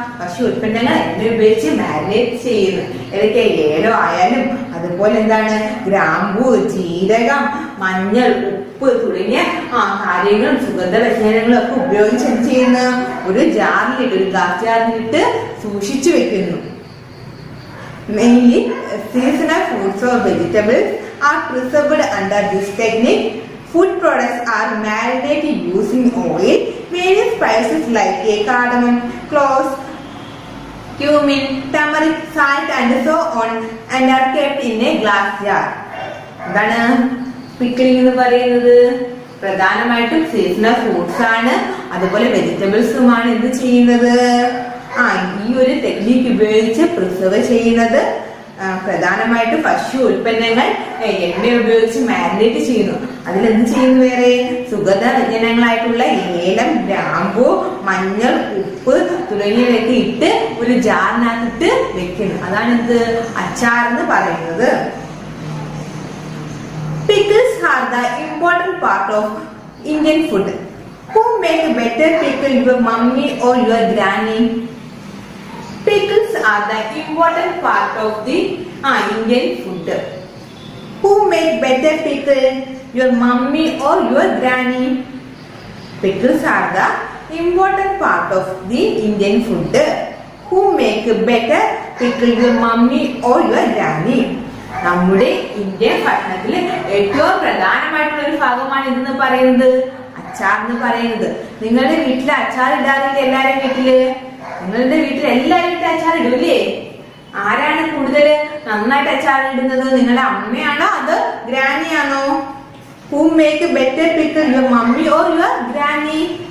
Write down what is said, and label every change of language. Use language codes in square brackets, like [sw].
[ml] ഭക്ഷ്യ ഉൽപ്പന്നങ്ങൾ എണ്ണ ഉപയോഗിച്ച് മാരിനേറ്റ് ചെയ്യുന്നു. ഏതൊക്കെ? ഏലം ആയാലും അതുപോലെ ഗ്രാമ്പൂ, ജീരകം, മഞ്ഞൾ, ഉപ്പ് തുടങ്ങിയ കാര്യങ്ങളും സുഗന്ധവ്യഞ്ജനങ്ങളും ഒക്കെ ഉപയോഗിച്ച് എന്ത് ചെയ്യുന്നു? ഒരു ജാറിലിട്ട്, ഒരു ഗ്ലാസ് ജാറിലിട്ട് സൂക്ഷിച്ചു വെക്കുന്നു. [en] Mainly seasonal fruits or vegetables are preserved under this technique. Food products are marinated using oil, various spices like cardamom, cloves, cumin, turmeric, salt and so on and are kept in a glass jar. [ml] എന്താണ് പിക്കിളിംഗ് എന്ന് പറയുന്നത്? പ്രധാനമായിട്ടും seasonal fruits ആണ്, അതുപോലെ വെജിറ്റബിൾസുമാണ് എന്ത് ചെയ്യുന്നത്? ഈ ഒരു ടെക്നിക്ക് ഉപയോഗിച്ച് പ്രിസർവ് ചെയ്യുന്നത്. പ്രധാനമായിട്ടും ഭക്ഷ്യ ഉൽപ്പന്നങ്ങൾ എണ്ണ ഉപയോഗിച്ച് മാരിനേറ്റ് ചെയ്യുന്നു. അതിലെന്ത് ചെയ്യുന്നു? വേറെ സുഗന്ധ വ്യഞ്ജനങ്ങളായിട്ടുള്ള ഏലം, ഗ്രാമ്പൂ, മഞ്ഞൾ, ഉപ്പ് തുടങ്ങിയവയൊക്കെ ഇട്ട് ഒരു ജാറിനകത്തിട്ട് വെക്കുന്നു. അതാണ് എന്ത്? അച്ചാർ എന്ന് പറയുന്നത്. [en] Pickles are the important part of Indian food. Who make better pickle, your mummy or your granny? Pickles are the important part of the Indian food. Who make better pickle, your mummy or your granny? Pickles are the important part of the Indian food. Who make better pickle, your mummy or your granny? [ml] നമ്മുടെ Indian ഭക്ഷണത്തിൽ ഏറ്റവും പ്രധാനമായിട്ടുള്ള ഒരു ഭാഗമാണ് ഇതെന്ന് പറയുന്നത് അച്ചാർ എന്ന് പറയുന്നത്. നിങ്ങളുടെ വീട്ടിൽ അച്ചാർ ഇടാറില്ല? എല്ലാവരും വീട്ടില്, നിങ്ങളുടെ വീട്ടിൽ എല്ലാവരും വീട്ടിൽ അച്ചാർ ഇടൂലേ? ആരാണ് കൂടുതൽ നന്നായിട്ട് അച്ചാർ ഇടുന്നത്? നിങ്ങളുടെ അമ്മയാണോ അതോ ഗ്രാനിയാണോ? [en] Who make better pickle, your mummy or your granny?